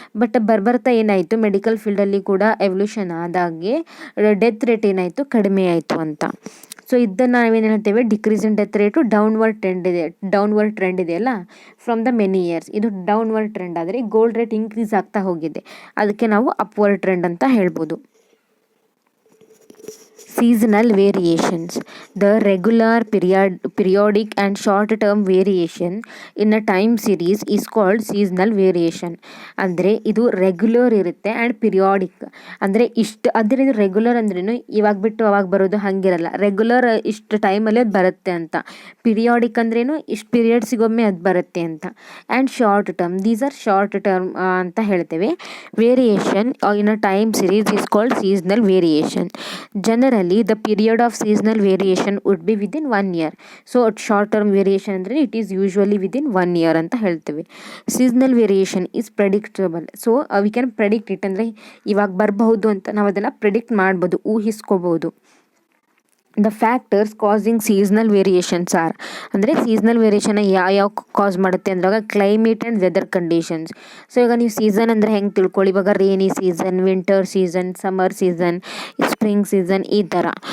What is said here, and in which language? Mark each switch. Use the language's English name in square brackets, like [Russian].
[Kannada] But ಬರ್ತಾ ಏನಾಯಿತು, medical ಫೀಲ್ಡಲ್ಲಿ ಕೂಡ ಎವಲ್ಯೂಷನ್ ಆದಾಗೆ ಡೆತ್ ರೇಟ್ ಏನಾಯಿತು, ಕಡಿಮೆ ಆಯಿತು ಅಂತ. ಸೊ ಇದನ್ನು ನಾವೇನು ಹೇಳ್ತೇವೆ, [English] decrease in death rate downward trend [Kannada] ಇದೆಯಲ್ಲ [English] from the many years, [Kannada] ಇದು ಡೌನ್ವರ್ಡ್ ಟ್ರೆಂಡ್. ಆದರೆ ಗೋಲ್ಡ್ ರೇಟ್ ಇನ್ಕ್ರೀಸ್ ಆಗ್ತಾ ಹೋಗಿದೆ, ಅದಕ್ಕೆ ನಾವು ಅಪ್ವರ್ಡ್ ಟ್ರೆಂಡ್ ಅಂತ ಹೇಳ್ಬೋದು. [English] Seasonal variations. The regular, periodic and short-term variation in a time series is called seasonal variation. [Kannada] ಅಂದರೆ ಇದು ರೆಗ್ಯುಲರ್ ಇರುತ್ತೆ ಆ್ಯಂಡ್ ಪಿರಿಯಾಡಿಕ್. ಅಂದರೆ ಅದರಿಂದ ರೆಗ್ಯುಲರ್ ಅಂದ್ರೇನು, ಇವಾಗ ಬಿಟ್ಟು ಅವಾಗ ಬರೋದು ಹಾಗಿರಲ್ಲ. ರೆಗ್ಯುಲರ್ ಇಷ್ಟು ಟೈಮಲ್ಲಿ ಅದು ಬರುತ್ತೆ ಅಂತ. ಪಿರಿಯಾಡಿಕ್ ಅಂದ್ರೇನು, ಇಷ್ಟು ಪೀರಿಯಡ್ಸಿಗೊಮ್ಮೆ ಅದು ಬರುತ್ತೆ ಅಂತ. [English] and short term, these are short term [Kannada] ಅಂತ ಹೇಳ್ತೇವೆ. [English] Variation in a time series is called seasonal variation. Generally the period of seasonal variation would be within 1 year. So short term variation [Kannada] ಅಂದರೆ [English] it is usually within 1 year [Kannada] ಅಂತ ಹೇಳ್ತೇವೆ. [English] seasonal variation is predictable. So we can predict it, [Kannada] ಅಂದರೆ ಇವಾಗ ಬರಬಹುದು ಅಂತ ನಾವು ಅದನ್ನು predict ಮಾಡ್ಬೋದು, ಊಹಿಸ್ಕೋಬಹುದು. [English] the factors causing seasonal variations are, [Kannada] ಅಂದರೆ ಸೀಸ್ನಲ್ ವೇರಿಯೇಷನ್ ಯಾವ ಕಾಸ್ ಮಾಡುತ್ತೆ ಅಂದಾಗ [English] Climate and weather conditions. [Kannada] So ಈಗ ನೀವು ಸೀಸನ್ ಅಂದರೆ ಹೆಂಗೆ ತಿಳ್ಕೊಳ್ಳಿ, ಇವಾಗ rainy season, winter season, summer season, spring season, ಈ ಥರ.